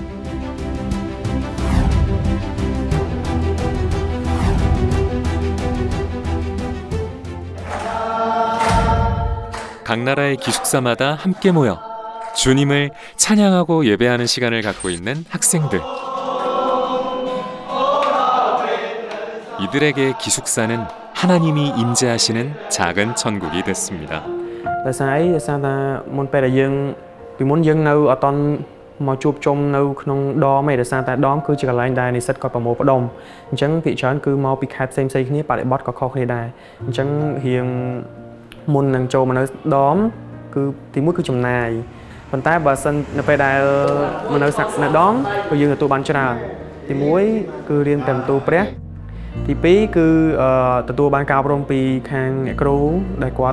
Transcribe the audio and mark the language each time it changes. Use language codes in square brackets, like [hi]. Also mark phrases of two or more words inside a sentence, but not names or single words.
[ko] 각 나라의 기숙사마다 함께 모여 주님을 찬양하고 예배하는 시간을 갖고 있는 학생들. 이들에게 기숙사는 하나님이 임재하시는 작은 천국이 됐습니다. [km] ដោយសារអីដោយសារថាមុនពេលដែលយើងពីមុនយើងនៅអត់តន់មកជួបជុំនៅក្នុងដមឯដោយសារតែដមគឺជាកន្លែងដែលនិស្សិតគាត់ប្រមូលផ្ដុំអញ្ចឹងភាគច្រើនគឺមកពីខេត្តផ្សេងៗគ្នាបរិបទក៏ខុសគ្នាដែរអញ្ចឹងរៀងមុននឹងចូលមកនៅដមគឺទីមួយគឺចំណាយប៉ុន្តែបើសិននៅពេលដែលមកនៅសាក់នៅដមគឺយើងទទួលបានច្រើនទីមួយគឺរៀនតាមទូព្រះទីពីរគឺទទួលបានការអប់រំពីខាងអ្នកគ្រូដែលគាត់